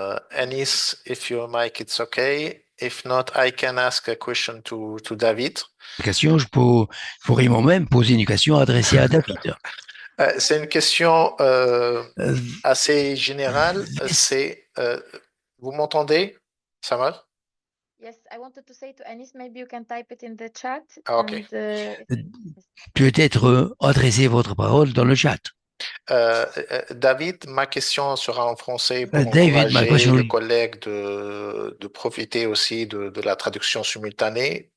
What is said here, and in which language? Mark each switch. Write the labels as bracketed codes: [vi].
[en] Anis, if your mic, it's okay. If not, I can ask a question to David. [fr] Je pourrais moi-même poser une question adressée à David. C'est une question assez générale. C'est, vous m'entendez, Samad? [en] Yes, I wanted to say to Anis, maybe you can type it in the chat. Ok. [fr] Peut-être adresser votre parole dans le chat. David, ma question sera en français pour encourager les collègues de profiter aussi de la traduction simultanée.